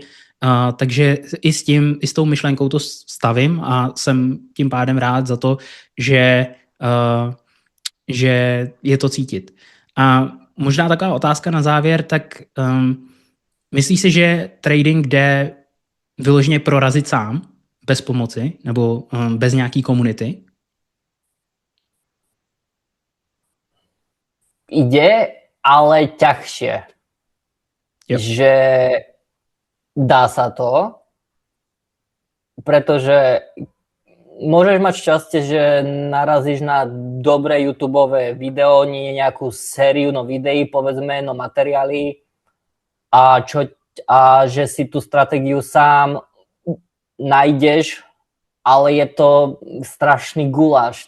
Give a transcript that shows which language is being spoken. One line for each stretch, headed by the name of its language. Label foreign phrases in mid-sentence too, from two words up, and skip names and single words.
Czech: Takže i s tou myšlenkou to stavím a jsem tím pádem rád za to, že je to cítit. A možná taková otázka na závěr, tak myslíš si, že trading jde vyloženě prorazit sám, bez pomoci, nebo bez nějaký komunity?
Slovak: Ide, ale ťažšie. Jo. Že dá sa to, pretože môžeš mať šťastie, že narazíš na dobré YouTubeové video, nie nejakú sériu videí, povedzme, materiály a že si tú stratégiu sám nájdeš, ale je to strašný guláš.